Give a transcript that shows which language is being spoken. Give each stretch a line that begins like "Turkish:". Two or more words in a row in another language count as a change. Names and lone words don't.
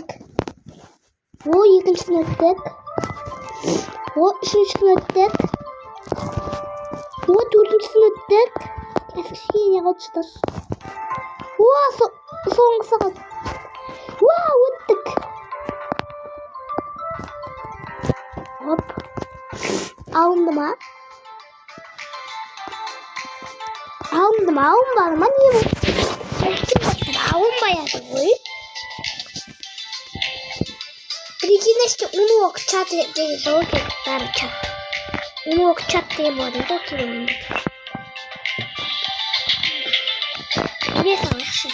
Kazakh: Екіншісін өттік. Үшіншісін өттік. Төртіншісін өттік. Кішкене қалды. Соңғысы қалды. Өттік.
Turkish: Hopp. Alındı mı?
Kazakh: алынбадым ма не болды? Алынбаяды ғой. Прикиньте, унок чат деген жоқ бәрі чат. Унок чат деген болады ғой кейде. Не салайықшы?